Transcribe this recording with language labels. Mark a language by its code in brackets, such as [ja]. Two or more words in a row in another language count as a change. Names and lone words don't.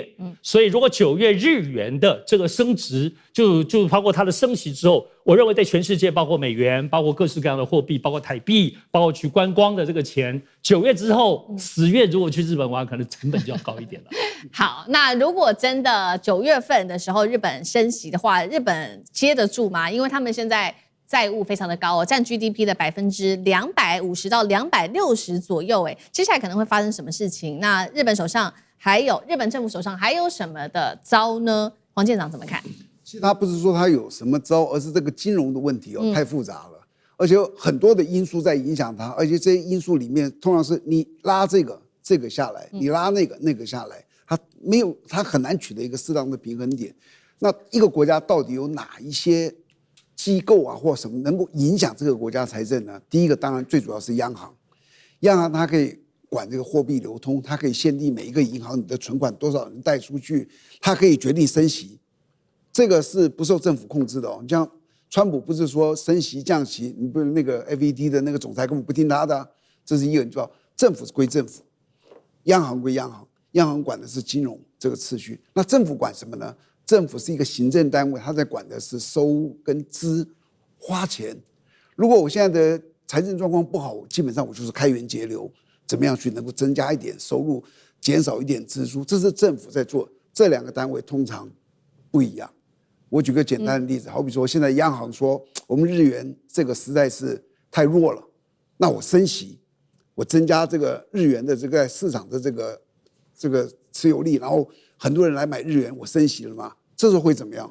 [zh] 所以如果9月日元的這個升值，就包括它的升息之後，我認為在全世界，包括美元，包括各式各樣的貨幣，包括台幣，包括去觀光的這個錢，9月之後10月如果去日本玩，可能成本就要高一點了。好，那如果真的9月份的時候日本升息的話，日本接得住嗎？因為他們現在債務非常的高佔 GDP 的250%到260%左右，接下來可能會發生什麼事情？那日本政府手上還有什麼的招呢？黃艦長怎麼看？其實他不是說他有什麼招，而是這個金融的問題太複雜了，而且有很多的因素在影響它，而且這些因素裡面通常是你拉這個下來，你拉那個下來，它很難取得一個適當的平衡點。那一個國家到底有哪一些機構啊或什麼能夠影響這個國家財政呢？第一個當然最主要是央行，央行它可以管這個貨幣流通，它可以限定每一個銀行你的存款多少人貸出去，它可以決定升息。這個是不受政府控制的哦。像川普不是說升息降息，你不是那個 FED 的那個總裁根本不聽他的啊，這是一個你知道，政府歸政府，央行歸央行，央行管的是金融這個次序。那政府管什麼呢？政府是一個行政單位，它在管的是收跟支花錢。如果我現在的財政狀況不好，基本上我就是開源節流，怎麼樣去能夠增加一點收入，減少一點支出，這是政府在做。這2個單位通常不一樣。我舉個簡單的例子，好比說現在央行說我們日元這個實在是太弱了，那我升息，我增加這個日元的這個市場的這個持有力，然後很多人來買日元，我升息了嘛，這時候會怎麼樣？